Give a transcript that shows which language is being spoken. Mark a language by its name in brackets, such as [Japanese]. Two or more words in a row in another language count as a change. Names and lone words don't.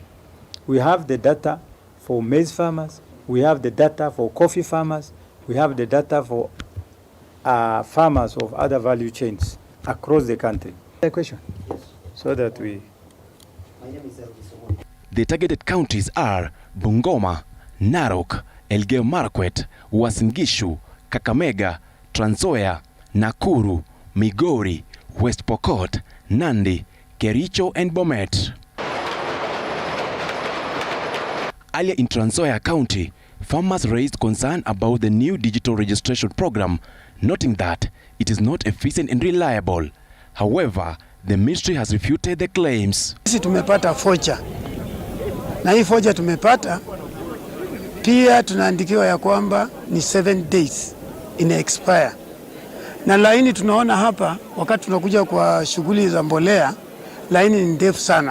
[English] We have the data for maize farmers, we have the data for coffee farmers, we have the data for farmers of other value chains across the country. A question? Yes. So that we... The targeted counties are Bungoma, Narok, Elgeyo Marakwet, Uasin Gishu, Kakamega, Trans Nzoia, Nakuru, Migori, West Pokot, Nandi, Kericho and Bomet. Earlier in Trans Nzoia County, farmers raised concern about the new digital registration program, noting that it is not efficient and reliable. However, the ministry has refuted the claims. [Swahili] Sisi tumepata focha. Na hii focha tumepata pia tunaandikiwa ya kwamba ni 7 days ina expire. Na laini tunaona hapa wakati tunakuja kwa shughuli za mbolea, laini ni ndefu sana.